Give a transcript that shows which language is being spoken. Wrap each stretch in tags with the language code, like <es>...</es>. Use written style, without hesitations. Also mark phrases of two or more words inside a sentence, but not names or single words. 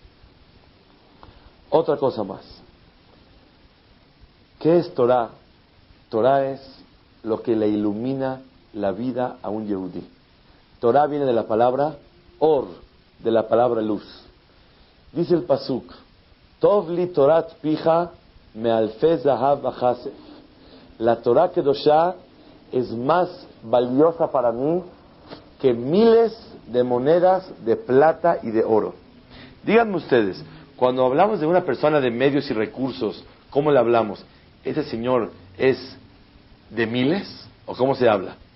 <es>Otra cosa más. ¿Qué es Torah? Torah es lo que le ilumina la vida a un yehudí. Torah viene de la palabra or, de la palabra luz. Dice el pasuk,</es> <he>טוב לי תורת פיך מאלפי זהב וכסף.</he> <es>La</es> <he>תורה קדושה</he> <es>es más valiosa para mí que miles de monedas de plata y de oro. Díganme ustedes, cuando hablamos de una persona de medios y recursos, ¿cómo le hablamos? ¿Ese señor es de miles? ¿O cómo se habla?</es>